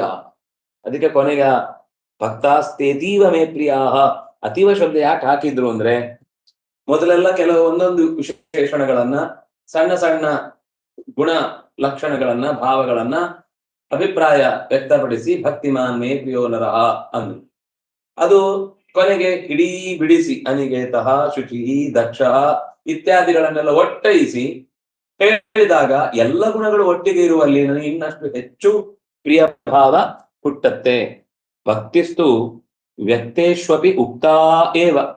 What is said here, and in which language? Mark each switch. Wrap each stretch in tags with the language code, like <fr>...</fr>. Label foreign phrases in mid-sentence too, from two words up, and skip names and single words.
<kn>ಅದಕ್ಕೆ ಕೊನೆಗೆ</kn> <sa>ಭಕ್ತಾಸ್ತೇತೀವ ಮೇ ಪ್ರಿಯ.</sa> <kn>ಅತೀವ ಶಬ್ದ ಯಾಕೆ ಹಾಕಿದ್ರು ಅಂದ್ರೆ, ಮೊದಲೆಲ್ಲ ಕೆಲವು ಒಂದೊಂದು ವಿಶೇಷಣಗಳನ್ನ, ಸಣ್ಣ ಸಣ್ಣ ಗುಣ ಲಕ್ಷಣಗಳನ್ನ, ಭಾವಗಳನ್ನ ಅಭಿಪ್ರಾಯ ವ್ಯಕ್ತಪಡಿಸಿ</kn> <sa>ಭಕ್ತಿಮಾನ್ ಮೇ ಪ್ರಿಯೋ ನರಃ</sa> <kn>ಅಂದ್ರು. ಅದು ಕೊನೆಗೆ ಇಡೀ ಬಿಡಿಸಿ</kn> <sa>ಅನಿಕೇತಃ ಶುಚಿ ದಕ್ಷ</sa> <kn>ಇತ್ಯಾದಿಗಳನ್ನೆಲ್ಲ ಒಟ್ಟೈಸಿ ಹೇಳಿದಾಗ ಎಲ್ಲ ಗುಣಗಳು ಒಟ್ಟಿಗೆ ಇರುವಲ್ಲಿ ನನಗೆ ಇನ್ನಷ್ಟು ಹೆಚ್ಚು ಪ್ರಿಯ ಭಾವ ಹುಟ್ಟತ್ತೆ.</kn> <sa>ಭಕ್ತಿಸ್ತು ವ್ಯಕ್ತೇಶ್ವಪಿ ಉಕ್ತಾ ಏವ.</sa>